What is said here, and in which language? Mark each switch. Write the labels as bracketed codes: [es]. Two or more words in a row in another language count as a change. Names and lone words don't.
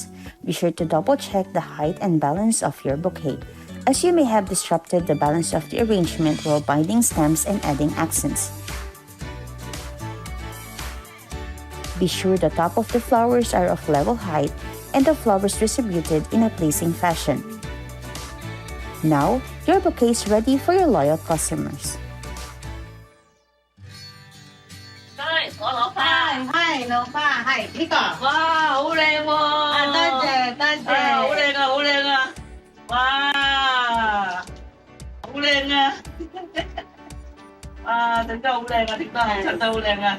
[en] Be sure to double-check the height and balance of your bouquet, as you may have disrupted the balance of the arrangement while binding stems and adding accents. Be sure the top of the flowers are of level height and the flowers distributed in a pleasing fashion. Now, your bouquet is ready for your loyal customers. [yue] 我攞花。係老花，係呢個。哇，好靚喎！多謝多謝。好靚啊，好靚啊！哇，好靚啊！哇，整得好靚啊，整得出得好靚啊！